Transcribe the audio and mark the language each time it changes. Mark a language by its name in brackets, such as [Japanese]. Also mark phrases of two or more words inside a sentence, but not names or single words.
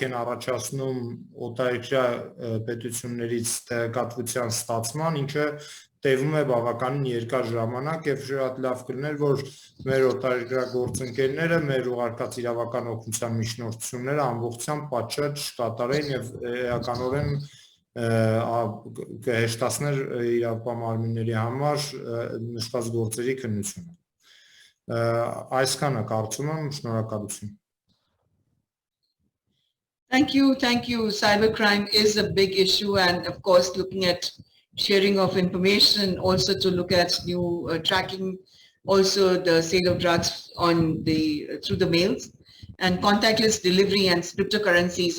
[Armenian] են առաջացնում օտարերկրյա պետություններից տեղեկատվության ստացման, ինչը տևում է բավականին երկար ժամանակ եւ շատ լավ կլիներ, որ մեր օտարերկրյա գործընկերները մեր ուղարկած իրավական օգնության միջնորդությունները ամբողջությամբ պատշաճ կատարեն եւ էականորեն կհեշտացներ իրավապահ մարմինների համար նշված գործերի քննությունը։ Այսքանը կարծում եմ, շնորհակալություն։ [English] Thank you. Cybercrime is a big issue, and of course looking at sharing of information, also to look at new tracking, also the sale of drugs on through the mails, and contactless delivery and cryptocurrencies.